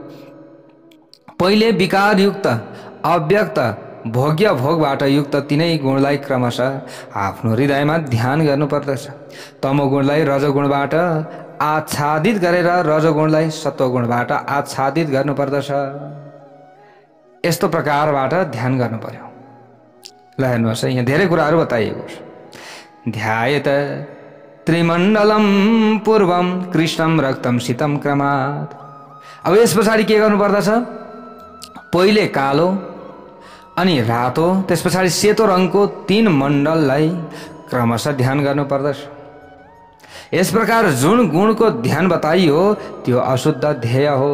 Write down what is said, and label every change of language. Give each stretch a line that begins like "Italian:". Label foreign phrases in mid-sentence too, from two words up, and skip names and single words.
Nepali: पहिले विकारयुक्त अव्यक्त भोग्य भोगबाट युक्त तीनै गुणलाई क्रमशः आफ्नो हृदयमा ध्यान गर्नुपर्दछ। तमोगुणलाई रजोगुणबाट आच्छादित गरेर रजोगुणलाई सत्वगुणबाट आच्छादित गर्नुपर्दछ। यस्तो प्रकारबाट ध्यान गर्नु पर्यो। ल हेर्नुहोस्, यहाँ धेरै कुराहरू बताइएको छ।
Sanskrit: ध्यायत त्रिमण्डलम पूर्वम कृष्णम रक्तम शीतम क्रमात्।
Nepali: अब यस पछाडि के गर्नुपर्दछ? पहिले कालो अनि रातो, त्यस पछाडि सेतो रङको तीन मण्डललाई क्रमशः ध्यान गर्नुपर्दछ। यस प्रकार जुन गुणको ध्यान बताइयो त्यो अशुद्ध ध्येय हो।